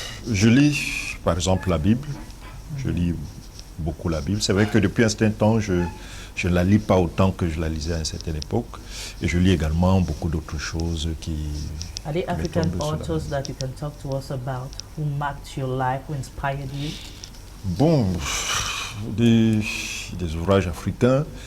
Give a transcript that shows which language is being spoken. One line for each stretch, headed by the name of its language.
French: Je lis par exemple la Bible, je lis beaucoup la Bible. C'est vrai que depuis un certain temps, je ne la lis pas autant que je la lisais à une certaine époque. Et je lis également beaucoup d'autres choses qui...
English: Are there African authors that you can talk to us about who marked your life, who inspired you?
French: Bon, des ouvrages africains.